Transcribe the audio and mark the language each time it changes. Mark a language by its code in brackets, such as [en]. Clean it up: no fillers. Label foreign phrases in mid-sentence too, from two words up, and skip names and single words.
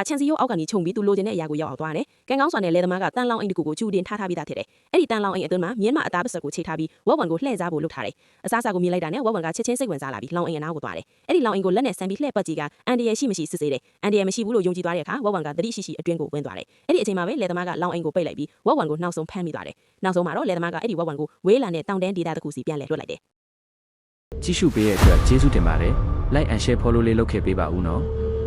[my] ကချန်စီယိုအောက်ကနေခြုံပြီးသူလိုချင်တဲ့အရာကိုရောက်အောင်သွားတယ်။ကန်ကောင်းစွာနဲ့လဲသမားကတန်လောင်အိမ်တကူကိုကျူတင်ထားပြီးသားဖြစ်တယ်။အဲ့ဒီတန်လောင်အိမ်အတွင်းမှာမြင်းမအသားပစက်ကိုချိတ်ထားပြီးဝက်ဝံကိုလှည့်စားဖို့လုပ်ထားတယ်။အစားအစာကိုမြင်လိုက်တာနဲ့ဝက်ဝံကချက်ချင်းစိတ်ဝင်စားလာပြီးလောင်အိမ်အနားကိုသွားတယ်။အဲ့ဒီလောင်အိမ်ကိုလက်နဲ့ဆန်ပြီးလှည့်ပတ်ကြည့်ကအန်ဒီရယ်ရှိမရှိစစ်ဆေးတယ်။အန်ဒီရယ်မရှိဘူးလို့ယုံကြည်သွားတဲ့အခါဝက်ဝံကတတိရှိအတွင်းကိုဝင်သွားတယ်။အဲ့ဒီအချိန်မှာပဲလဲသမားကလောင်အိမ်ကိုပိတ်လိုက်ပြီးဝက်ဝံကိုနှောက်ဆုံးဖမ်းမိသွားတယ်။နောက်ဆုံးမှာတော့လဲသမားကအဲ့ဒီဝက်ဝံကိုဝေးလာတဲ့တောင်တန်းဒေသတစ်ခုစီပြန်လဲလွတ်လိုက်တယ် ကြည့်ရှုပေးတဲ့အတွက်ကျေးဇူးတင်ပါတယ် [en] like and share follow [my] လေးလုပ်ခဲ့ပေးပါဦးနော်